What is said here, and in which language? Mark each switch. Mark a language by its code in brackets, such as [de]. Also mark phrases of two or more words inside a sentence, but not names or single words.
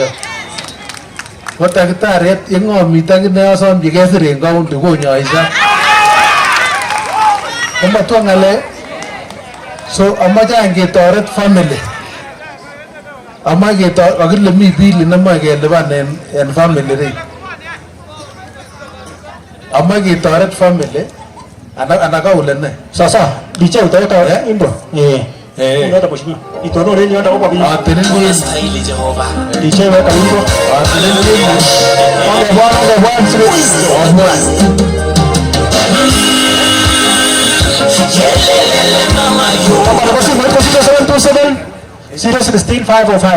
[kln] Ko takitariet yeng'omit akine asomchi kesir en county konyoisa. Komatwa ng'alek So amache angetoret family. Amache akile mi bili nemache kelipan en family rin. Amache ketoret family. Anaka ule ne. [sw] Sasa, DJ utaita Indo. Ndio mheshimiwa. Itono reni hata kwa bibi. Anastahili Jehova. DJ weka Indo. Anastahili. Wale bwana. Kama nafasi mweko 0727 016 505.